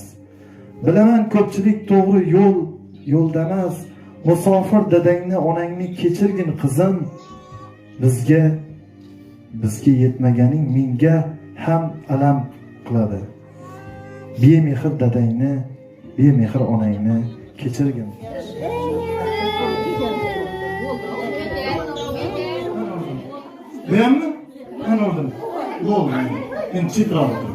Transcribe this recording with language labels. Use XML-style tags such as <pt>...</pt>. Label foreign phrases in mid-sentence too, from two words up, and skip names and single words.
<uz>Bilaman ko'pchilik to'g'ri yo'lda emas. Musofir dadangni, onangni kechirgin qizim. Bizga yetmaganing menga ham alam qiladi. Bemehr dadangni, bemehr onangni kechirgin.</uz> <tr>Beğendin? Ben oldum. Bu oldu. Ben çift aldım.</tr>